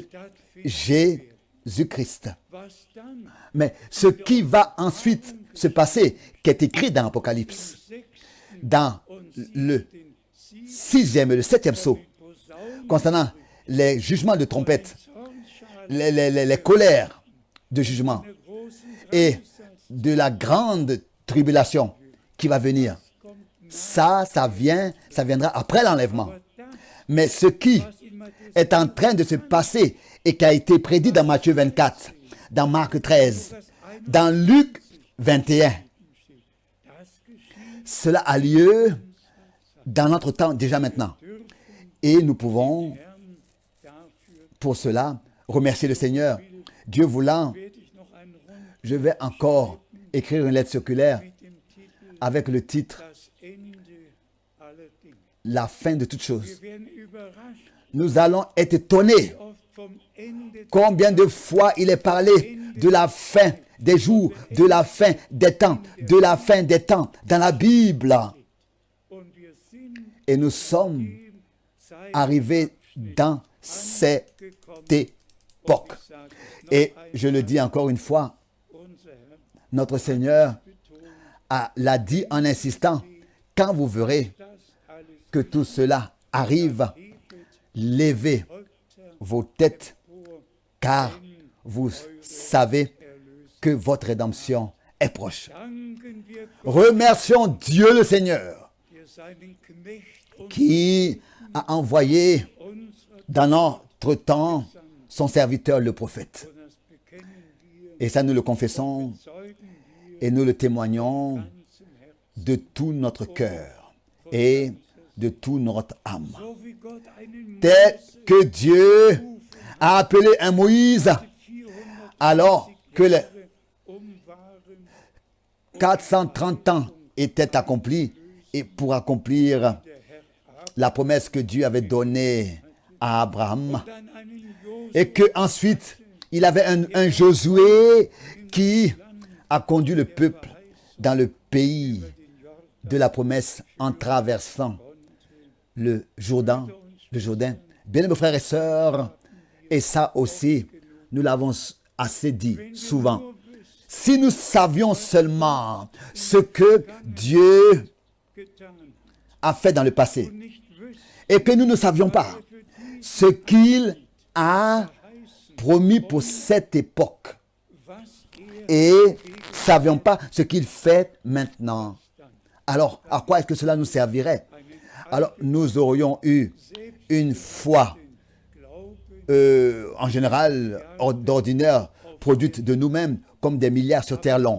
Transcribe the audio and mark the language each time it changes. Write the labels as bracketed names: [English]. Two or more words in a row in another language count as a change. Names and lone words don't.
[German] stattfindet. [French] Jésus-Christ. [German] Was dann? [French] Mais ce qui va ensuite se passer, qui est écrit dans l'Apocalypse, [German] Sechsten [French] dans le 6e et le 7e sceau, [German] Posaunen, [French] concernant les jugements de trompette, [German] Zornschalen, [French] les colères de jugement [German] der großen [French] et [German] Drangsal [French] de la grande tribulation qui va venir. [German] kommt [French] Ça viendra après l'enlèvement. [German] das, [French] Mais ce qui [German] was in Matthäus [French] est en train de se passer et qui a été prédit dans Matthieu 24, dans Marc 13, dans Luc 21, [German] steht, das geschieht, [French] cela a lieu dans notre temps déjà maintenant. Et nous pouvons, [German] Herrn, dafür [French] pour cela, remercier le Seigneur. Dieu voulant, [German] werde ich noch einen Rund [French] je vais encore écrire une lettre circulaire [German] mit dem Titel [French] avec le titre [German] Das Ende aller Dinge. [French] la fin de toutes choses. [German] Wir werden überrascht, [French] Nous allons être étonnés [German] wie oft vom Ende der [French] combien de fois il est parlé de la fin des jours, de la fin des temps, de la fin des temps dans la Bible. [German] und wir sind [French] Et nous sommes [German] im Zeit [French] arrivés dans cette [German] gekommen. [French] époque. [German] Ich sage es noch [French] Et [German] einmal, [French] je le dis encore une fois, [German] unser Herr [French] notre Seigneur [German] betont, [French] l'a dit en insistant, quand vous verrez [German] das alles [French] que tout cela arrive, [German] hebet, [French] levez [German] Häupter [French] vos têtes, [German] vor, [French] car vous savez que votre rédemption est proche. [German] danken wir Gott, [French] Remercions Dieu le Seigneur [German] der seinen Knecht und [French] qui a envoyé [German] unserer [French] dans notre temps son serviteur le prophète. [German] und das bekennen wir, [French] Et ça nous le confessons [German] zeugen wir [French] et nous le témoignons [German] ganzem Herzen. [French] de tout notre cœur et de toute notre âme. [German] So wie Gott einen [French] Tel [German] Mose [French] que Dieu a appelé un Moïse 430 alors que les [German] waren, [French] 430 ans étaient accomplis et pour accomplir [German] der Herr [French] la promesse que Dieu avait donnée à Abraham. [German] dann einen Josef [French] Et que ensuite il avait un Josué qui a conduit le peuple dans le pays de la promesse en traversant le Jourdain. Bien mes frères et sœurs, et ça aussi, nous l'avons assez dit souvent. Si nous savions seulement ce que Dieu [German] getan [French] a fait dans le passé, [German] und nicht wüssten, [French] et que nous ne savions pas ce qu'il a promis pour cette époque, [German] was [French] et ne savions pas ce qu'il fait maintenant, alors à quoi est-ce que cela nous servirait? Alors nous aurions eu une foi en général d'ordinaire produite de nous-mêmes comme des milliards sur terre long.